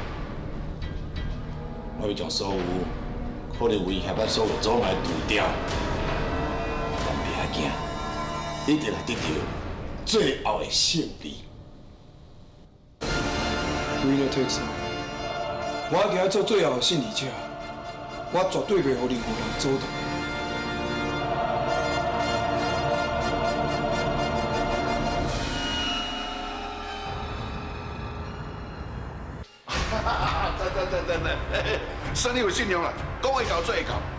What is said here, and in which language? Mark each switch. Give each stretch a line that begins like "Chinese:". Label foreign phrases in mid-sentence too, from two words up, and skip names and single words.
Min Nan Chinese: 我要将所有可能威胁咱所有阻碍除掉，咱爸仔囝一定来得到最后的胜利。
English: Winner takes all。
Min Nan Chinese: 我今仔做最后的胜利者，我绝对袂予任何人阻挡。真，生你有信用啦，讲会到做会到。